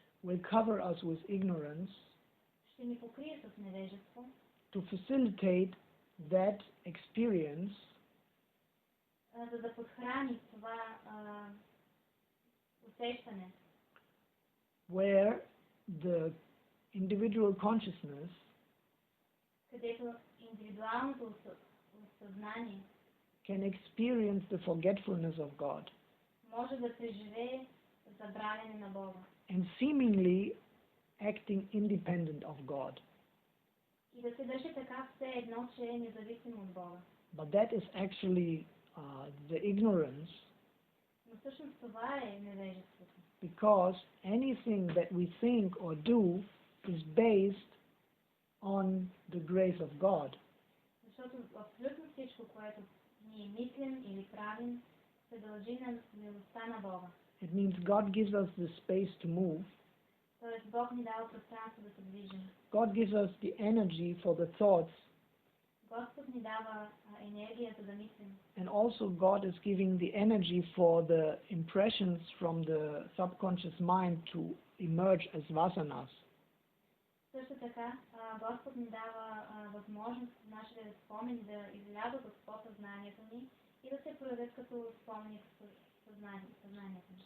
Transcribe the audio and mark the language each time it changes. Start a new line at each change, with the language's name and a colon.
English: will cover us with ignorance
Bulgarian: ще ни покрие с невежество,
English: to facilitate that experience
Bulgarian: за да подхрани това усещане,
English: where the individual consciousness
Bulgarian: където индивидуалното съзнание
English: can experience the forgetfulness of God
Bulgarian: може да преживее забравяне на Бога
English: and seemingly acting independent of God.
Bulgarian: и да се държи така все едно, че е независимо от Бога.
English: But that is actually the ignorance,
Bulgarian: Но всъщност това е невежеството.
English: because anything that we think or do is based on the grace of God.
Bulgarian: Защото абсолютно всичко, което ние мислим или правим, се дължи на милостта на Бога.
English: It means God gives us the space to move.
Bulgarian: Тоест Бог ни дава пространство да се движим.
English: God gives us the energy for the thoughts,
Bulgarian: Господ ни дава енергията да мислим.
English: and also God is giving the energy for the impressions from the subconscious mind to emerge as vasanas.
Bulgarian: Също така, Господ ни дава възможност нашите спомени да излязат от подсъзнанието ни и да се проявят като спомени в съзнанието ни.